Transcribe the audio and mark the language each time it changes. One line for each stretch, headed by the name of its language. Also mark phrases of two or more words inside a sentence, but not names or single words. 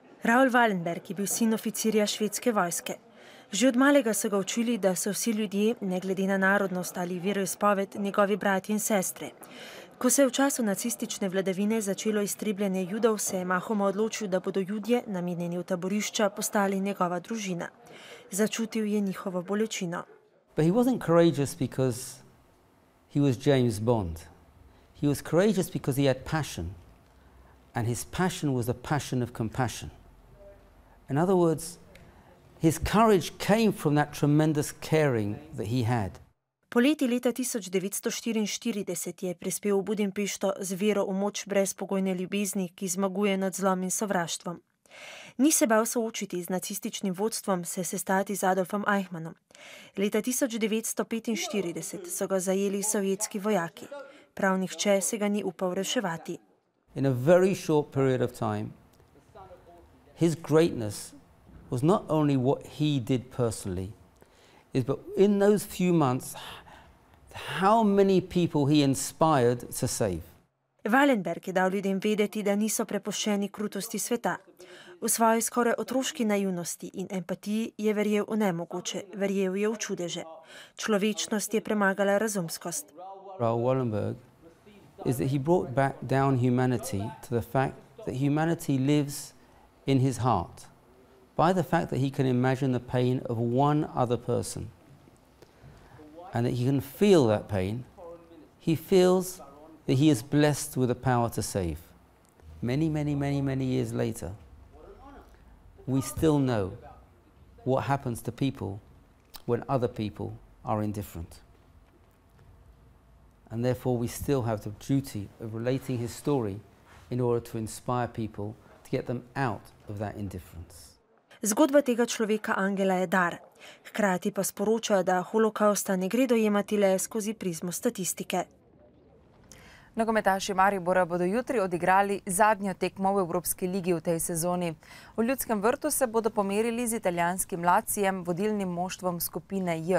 Slovenian: Raoul Wallenberg je bil sin oficirja švedske vojske. Že od malega so ga učili, da so vsi ljudje, ne glede na narodnost ali veroizpoved, njegovi bratje in sestre. Ko se je v času nacistične vladavine začelo iztrebljanje Judov, se je mahoma odločil, da bodo Judje, namenjeni v taborišča, postali njegova družina. Začutil je njihovo bolečino.
English: But he wasn't courageous because he was James Bond. He was courageous because he had passion. And his passion was a passion of compassion. In other words, his courage came from that tremendous caring that he had.
Slovenian: Poleti leta 1944 je prispel v Budimpešto z vero v moč brezpogojne ljubezni, ki zmaguje nad zlom in sovraštvom. Ni se bal soočiti z nacističnim vodstvom, se sestati z Adolfom Eichmannom. Leta 1945 so ga zajeli sovjetski vojaki. Prav nihče se ga ni upal reševati.
English: In a very short period of time, his greatness was not only what he did personally, but in those few months, how many people he inspired to save.
Slovenian: Wallenberg je dal ljudem vedeti, da niso prepuščeni krutosti sveta. V svoji skoraj otroški naivnosti in empatiji je verjel v nemogoče, verjel je v čudeže. Človečnost je premagala razumskost.
English: Raoul Wallenberg is that he brought back down humanity to the fact that humanity lives in his heart, by the fact that he can imagine the pain of one other person, and that he can feel that pain. He feels that he is blessed with the power to save. Many years later, we still know what happens to people when other people are indifferent. And therefore we still have the duty of relating his story in order to inspire people to get them out of that indifference.
Slovenian: Zgodba tega človeka angela je dar. Hkrati pa sporoča, da holokausta ne gre dojemati le skozi prizmo statistike. Nogometaši Maribora bodo jutri odigrali zadnjo tekmo v Evropski ligi v tej sezoni. V Ljudskem vrtu se bodo pomerili z italijanskim Lacijem, vodilnim moštvom skupine J.